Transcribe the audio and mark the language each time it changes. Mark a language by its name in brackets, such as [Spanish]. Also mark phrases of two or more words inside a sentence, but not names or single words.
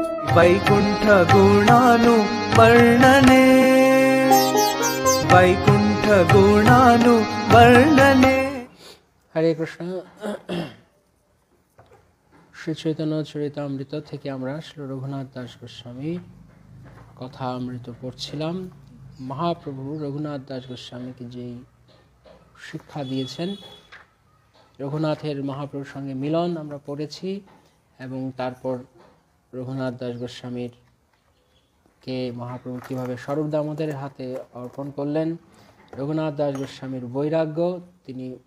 [Sanskrit] वैकुंठ गुणानु वर्णने, वैकुंठ गुणानु वर्णने। हरे कृष्ण। [Bangla] श्री चैतन्य चरितामृत থেকে আমরা শ্রী রঘুনাথ দাস গোস্বামী কথা অমৃত পড়ছিলাম। মহাপ্রভু রঘুনাথ দাস গোস্বামীকে যেই শিক্ষা দিয়েছেন, রঘুনাথের মহাপ্রভুর সঙ্গে মিলন আমরা পড়েছি এবং তারপর রঘুনাথ দাস গোস্বামীর কে মহাপ্রভু কিভাবে স্বরূপ দামোদরের হাতে অর্পণ করলেন, রঘুনাথ দাস গোস্বামীর বৈরাগ্য, তিনি